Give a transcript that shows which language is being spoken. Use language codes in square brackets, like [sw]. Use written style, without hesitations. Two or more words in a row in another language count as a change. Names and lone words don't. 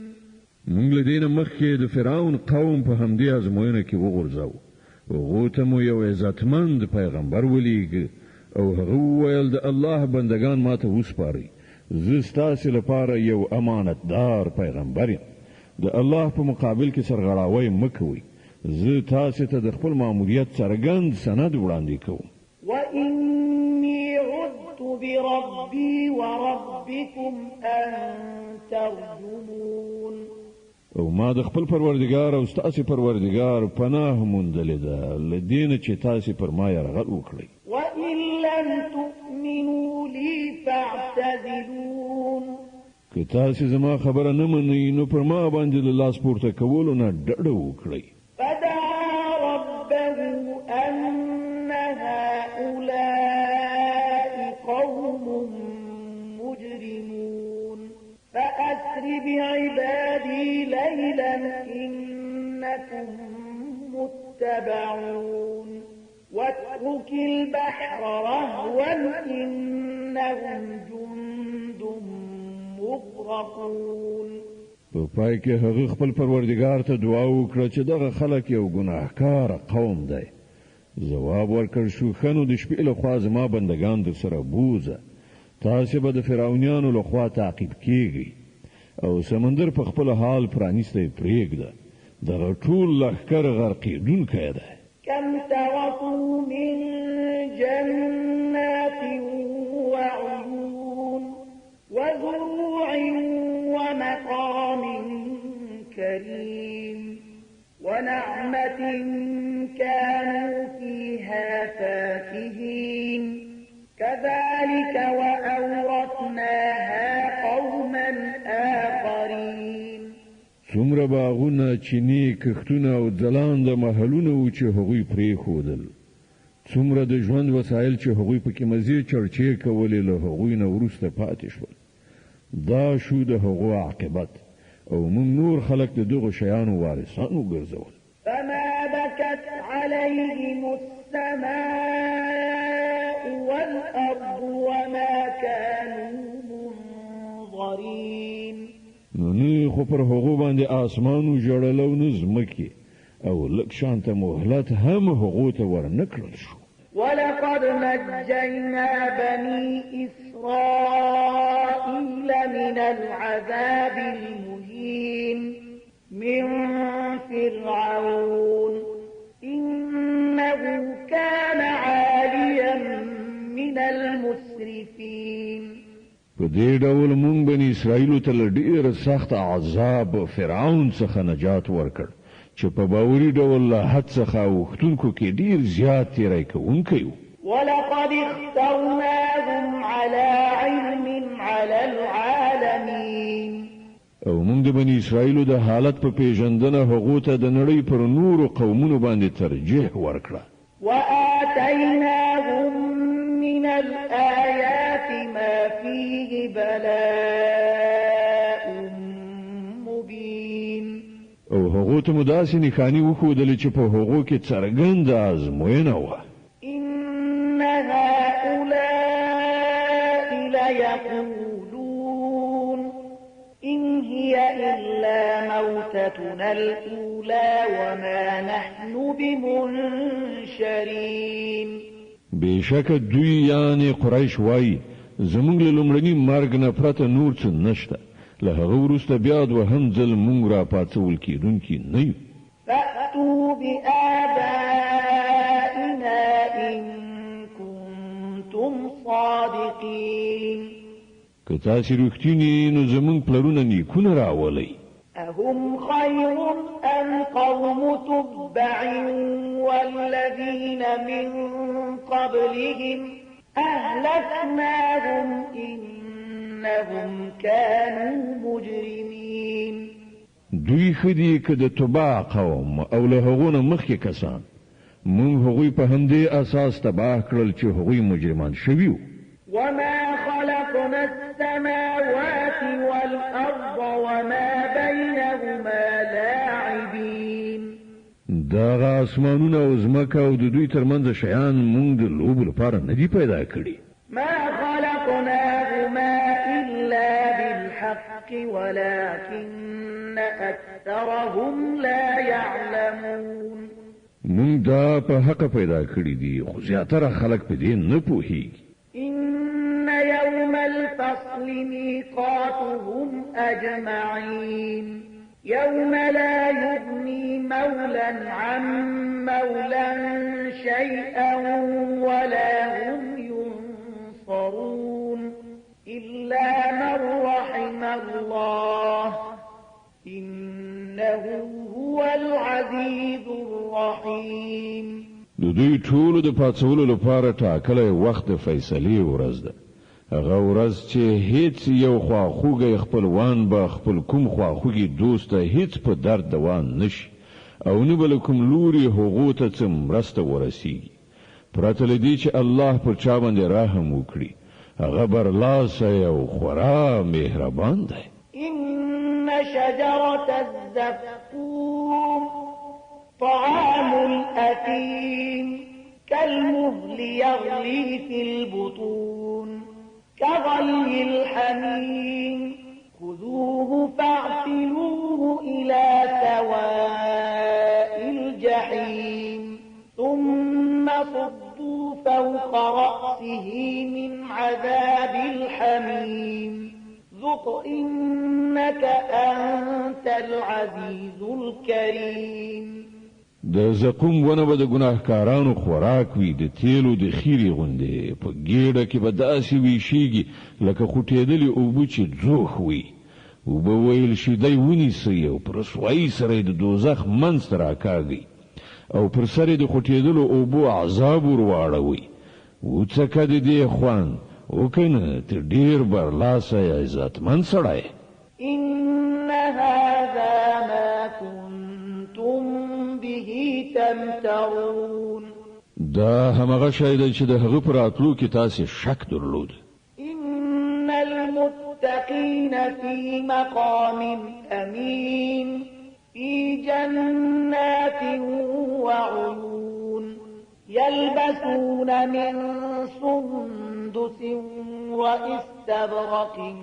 [ps] موږ له دې نه مخکې د فرعون قوم په همدې ازموینه کې وغورځاو. هغو ته مو یو عزتمند پیغمبر ولیږه او هغه وویل د الله بندگان ماته وسپارئ. زه ستاسو لپاره یو امانتدار پیغمبر یم. د الله په مقابل کې سرغړاوی مه کوئ. زه تاسو ته د خپل ماموریت څرګند سند وړاندې کوم. [ar] وإني عذت بربي وربكم أن ترجمون. [ps] او ما د خپل پروردگار او ستاسو پروردگار پناه موندلې ده لدین چې تاسو پر ما یرغل وکړئ. [ar] وإن لم تؤمنوا لي فاعتزلون. [ps] که تاسو زما خبره نه منئ نو پر ما باندې له لاس پورته کولو نه ډډه وکړئ. [ar] فدعا ربه أن هؤلاء قوم مجرمون فأسر بعبادي ليلا إنكم متبعون واترك البحر رهوا إنهم جند مغرقون. [ps] په پای کې هغه خپل پروردگار ته دعا وکړه چې دغه خلک یو ګناهکار قوم دی. جواب ورکړ شو خنو د شپې له خوا زما بندگان در سره بوزه تاسو به د فرعونانو لخوا تعقیب کیږي او سمندر په خپل حال پرانیسته پرېږده دغه ټول لښکر غرقېدونکی دی. [ar] كم تركوا من جنات وعيون وزروع ومقام كريم ونعمة كانوا فيها فاكهين كذلك وأورثناها قوما آخرين. [ps] څومره باغونه چینی کښتونه او ځلانده محلونه و چې هغوی پرېښودل څومره د ژوند وسایل چې هغوی پکې مزې چرچې کولې له هغوی نه وروسته پاتې شول دا شو د هغو عاقبت او موږ نور خلک د دغو شیانو وارثان وګرځول. [ar] فما بكت عليهم السماء والأرض وما كانوا منظرين. [ps] نو نه خو پر هغو باندې آسمانو ژړل او نه ځمکې او لږ شانته مهلت هم هغو ته ورنکړل شو. [ar] ولقد نجينا بني إسرائيل من العذاب المهين من فرعون إنه كان عاليا من المسرفين. [ps] په دې ډول مونږ بني اسرائیل ته ډېر سخت عذاب فرعون څخه نجات ورکړ چې په باوري ډول له حد څخه وختونکو کې ډېر زیات تیری کوونکی و. [ar] ولقد اخترناهم على علم على العالمين. [ps] او موږ د بني اسرائیل د حالت په پیژندنه هغو ته د نړۍ پر نورو قومونو باندې ترجیح ورکړه. [ar] وآتيناهم من الآيات ما فيه بلاء مبين. [ps] او هغو ته مداسې نښانې وښودلې چې په هغو کې څرګنده ازموینه وه. [ar] إن هؤلاء ليقولون إن هي إلا موتتنا الأولى وما نحن بمنشرين. [ps] بشک دوی یعنی قریش وای زمونږ له لومړني مرګ نه پرته نور څه نشته له هغه وروسته بیا دوهم ځل مونږ را پاتول کېدونکي نه یو. [ar] فأتوا بآبائنا إن كنتم صادقين. [ps] که تاسې رښتینی نو زمونږ پلرونه نیکونه راولئ. [ar] أهم خير أم قوم تبع والذين من قبلهم أهلكناهم إنهم كانوا مجرمين. [ps] دوی خدي که د تبع قوم او له هغونه مخکې کسان مونږ هغوی په همدې اساس تباه کړل چې هغوی مجرمان شوي وو. [ar] وما خلقنا السماوات والأرض وما بينهما لاعبين. [ps] دغه اسمانونه او ځمکه او د دوی ترمنځ شیان مونږ د لوبو لپاره نه دي پیدا کړي. [ar] ما خلقناهما إلا بالحق ولكن أكثرهم لا يعلمون. [ps] مونږ دا په حق پیدا کړی دي خو زیاتره خلک په دې نه پوهیږي. [ar] إن يوم الفصل ميقاتهم أجمعين يوم لا يغني مولا عن مولا شيئا ولا هم ينصرون إلا من رحم الله إنه هو العزيز الرحيم. [ps] د دوی ټولو د پاتولو لپاره ټاکلی وخت د فیصلې ورځ ده. هغه ورځ چې هیڅ یو خواخوږی خپلوان به خپل کوم خواخوږي دوست ته هیڅ په درد دوان نشي او نه بل کوم لوري هغو ته څه مرسته ورسیږي پرته له دې چې الله پر چا باندې رحم وکړي. هغه برلاسی او خورا مهربان دی. [ar] إن شجرة الزقوم طعام الأثيم كالمهل يغلي في البطون كغلي الحميم خذوه فاعتلوه إلى سواء الجحيم ثم صبوا فوق رأسه من عذاب الحميم ذق إنك أنت العزيز الكريم. [ps] د زقوم ونه به د ګناهکارانو خوراک وي، د تیلو د خیرې غوندې په ګېډه کې به داسې ویشیږي لکه خوټېدلې اوبه چې ځوښ وي. اوبه ویل شي دی ونیسئ او په رسوایي سره یې د دوزخ منځ ته راکاږئ او پر سر یې د خوټېدلو اوبو عذاب ور واړوئ. وڅکه د دې خوند وکنه ته ډېر برلاسه یې عزتمند سړی. [ar] إن هذا ما كنتم به تمترون. [ps] دا همغه شی دی چې د هغه پر راتلو کې تاسې شک درلود. [ar] إن المتقين في مقام أمين في جنات وعيون يلبسون من سندس وإستبرق